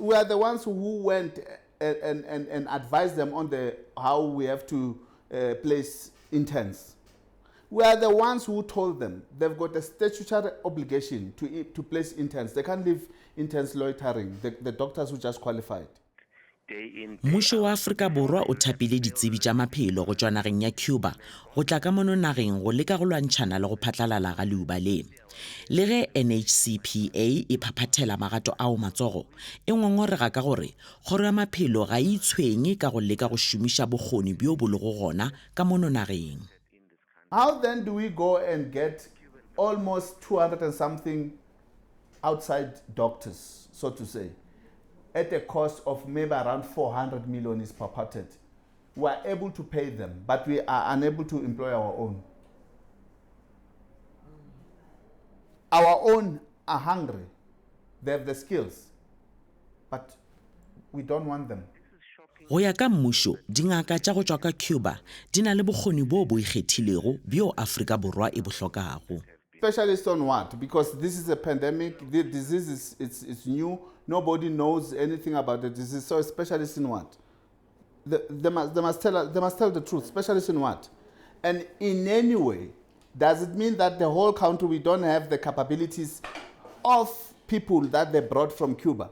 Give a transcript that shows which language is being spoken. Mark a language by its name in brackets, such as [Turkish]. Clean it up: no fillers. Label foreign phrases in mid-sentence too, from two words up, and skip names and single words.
[English] We are the ones who went and advised them on how we have to place interns. We are the ones who told them they've got a statutory obligation to place interns. They can't leave interns loitering, the doctors who just qualified. [Northern Sotho] Mmušo wa Afrika Borwa o thapile ditsebi tša maphelo go tšwa nageng ya Cuba go tla ka mono nageng go leka go lwantšhana le go phatlalala ga leuba le. Le ge NHCPA e phaphathela magato ao matsogo e ngongorega ka gore kgoro ya maphelo ga e itshwenye ka go leka go šomiša bokgoni bjo bo lego gona ka mono nageng. [English] How then do we go and get almost 200 and something outside doctors, so to say, at a cost of maybe around 400 million is purported? We are able to pay them, but we are unable to employ our own. Our own are hungry. They have the skills, but we don't want them. [Northern Sotho] Go ya ka mmušo dingaka tša go tšwa ka Cuba di na le bokgoni bo bo ikgethilego bjo Afrika Borwa e bo hlokago. [English] Specialists on what? Because this is a pandemic, the disease is new, nobody knows anything about the disease, so specialists in what? They must tell the truth. Specialists in what? And in any way, does it mean that the whole country, we don't have the capabilities of people that they brought from Cuba.